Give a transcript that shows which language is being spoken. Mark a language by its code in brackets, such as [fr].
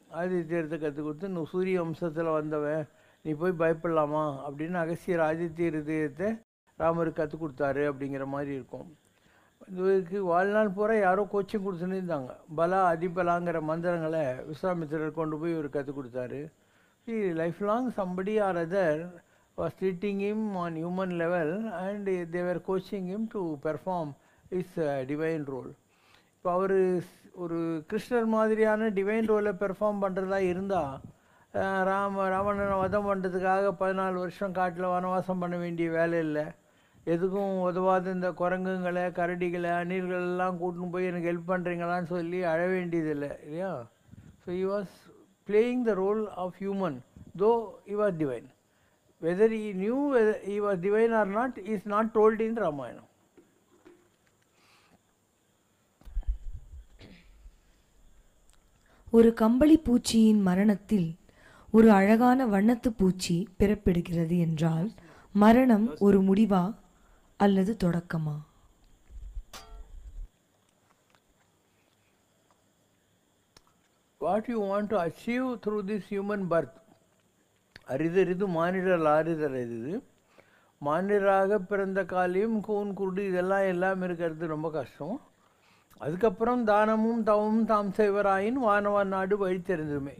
[ta] ஆதித்ய இருதயத்தை கற்றுக் கொடுத்து, நீ சூரிய வம்சத்தில் வந்தவன், நீ போய் பயப்படலாமா அப்படின்னு அகஸ்தியர் ஆதித்ய இருதயத்தை ராமருக்கு கற்றுக் கொடுத்தாரு அப்படிங்கிற மாதிரி இருக்கும். இதுக்கு வாழ்நாள் பூரா யாரோ கோச்சிங் கொடுத்துன்னு இருந்தாங்க. பலா அதிபலாங்கிற மந்திரங்களை விஸ்வாமித்திரர் கொண்டு போய் இவர் கற்றுக் கொடுத்தாரு. [en] Life long somebody or other was treating him on human level and they were coaching him to perform his divine role. [ta] இப்போ அவர் ஒரு கிருஷ்ணர் மாதிரியான டிவைன் ரோலை பெர்ஃபார்ம் பண்ணுறதா இருந்தால் ராவணனை வதம் பண்ணுறதுக்காக 14 வருஷம் காட்டில் வனவாசம் பண்ண வேண்டிய வேலை இல்லை. எதுக்கும் உதவாத இந்த குரங்குங்களை, கரடிகளை, அணில்கள் எல்லாம் கூட்டின்னு போய் எனக்கு ஹெல்ப் பண்ணுறீங்களான்னு சொல்லி அழ வேண்டியதில்லை இல்லையா? [en] So he was playing the role of human though he was divine. Whether he knew whether he was divine or not is not told in Ramayana. [ta] ஒரு கம்பளி பூச்சியின் மரணத்தில் ஒரு அழகான வண்ணத்து பூச்சி பிறப்பெடுக்கிறது என்றால் மரணம் ஒரு முடிவா அல்லது தொடக்கமா? [en] What you want to achieve through this human birth, [ta] அரிதறிது மானிடர் ஆறுதல் இது. மானிடராக பிறந்த காலையும் கூன் குருடு இதெல்லாம் எல்லாம் இருக்கிறது ரொம்ப கஷ்டம். அதுக்கப்புறம் தானமும் தவமும் தாம் செய்வராயின் வானவான் நாடு வழி தெரிஞ்சுமே.